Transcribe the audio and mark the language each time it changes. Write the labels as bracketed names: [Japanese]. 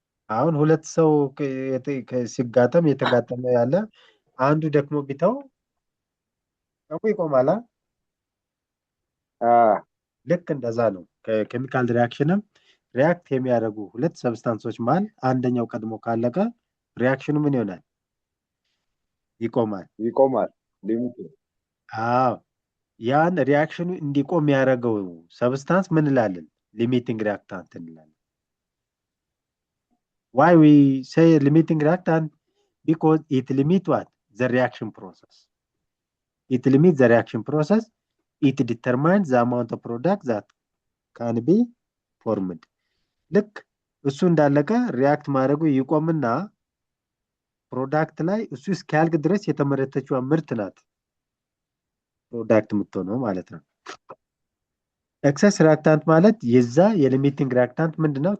[Amharic] አሁን ሁለት ሰው ሲጋጠም የተጋጠመ ያለ አንዱ ደግሞ ቢተው ደግሞ ይቆማል። ልክ እንደዛ ነው። ከኬሚካል ሪያክሽንም ሪያክት የሚያደርጉ ሁለት ሰብስታንሶች መሃል አንደኛው ቀድሞ ካለቀ ሪያክሽኑ ምን ይሆናል? ይቆማል። አዎ ያን ሪያክሽኑ እንዲቆም ያደረገው ሰብስታንስ ምን እንላለን? [English] ሊሚቲንግ ሪያክታንት እንላለን። Why we say limiting reactant? Because it limits what? The reaction process. It limits the reaction process. It determines the amount of product that can be formed. [Amharic] ልክ እሱ እንዳለቀ ሪያክት ማድረጉ ይቆምና ፕሮዳክት ላይ እሱ እስኪያልቅ ድረስ የተመረተችው ምርት ናት ፕሮዳክት የምትሆነው ማለት ነው። ኤክሰስ ሪያክታንት ማለት የዛ የሊሚቲንግ ሪያክታንት ምንድነው?